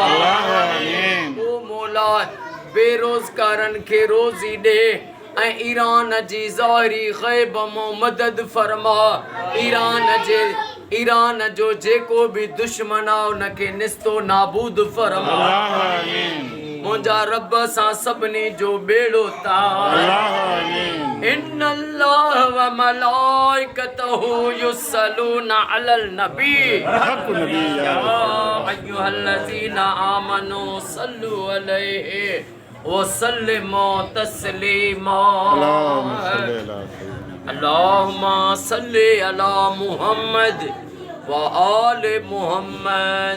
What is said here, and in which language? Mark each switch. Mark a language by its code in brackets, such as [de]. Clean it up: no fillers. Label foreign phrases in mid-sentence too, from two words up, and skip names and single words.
[sd] ओ मौला बेरोज़गारनि खे रोज़ी ॾे ऐं ईरान जी ज़ाहिरी ग़ैब मां मदद फरमा। ईरान जो जेको भी दुश्मन आहे उनखे निस्तो नाबूद फरमा। मुंहिंजा रब सां सभिनी जो बेड़ो तार। [ar] إن الله وملائكته يصلون على النبي يا أيها الذين آمنوا صلوا عليه وسلموا تسليما. اللهم صل على محمد وآل محمد.